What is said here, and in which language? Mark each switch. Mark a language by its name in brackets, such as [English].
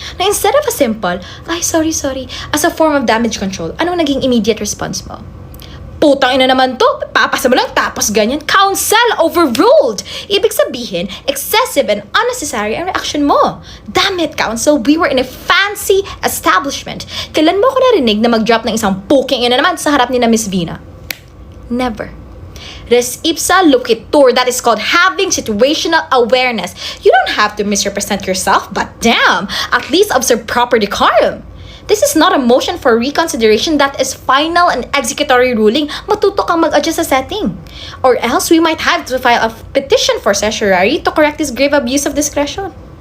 [English] Now instead of a simple, ay sorry, as a form of damage control, [Filipino] anong naging [English] immediate response mo? [Filipino] Putang ina naman to, papasa mo lang tapos ganyan. [English] Council overruled. [Filipino] Ibig sabihin, excessive and unnecessary ang reaction mo. [English] Damn it, Council, we were in a fancy establishment. [Filipino] Kailan mo ko narinig na mag-drop ng isang puking ina naman sa harap ni na Miss Vina? [English] Never. Res ipsa loquitur, that is called having situational awareness. You don't have to misrepresent yourself, but damn, at least observe proper decorum. This is not a motion for reconsideration, that is final and executory ruling. [Filipino] Matuto kang mag-adjust sa setting. [English] Or else, we might have to file a petition for certiorari to correct this grave abuse of discretion.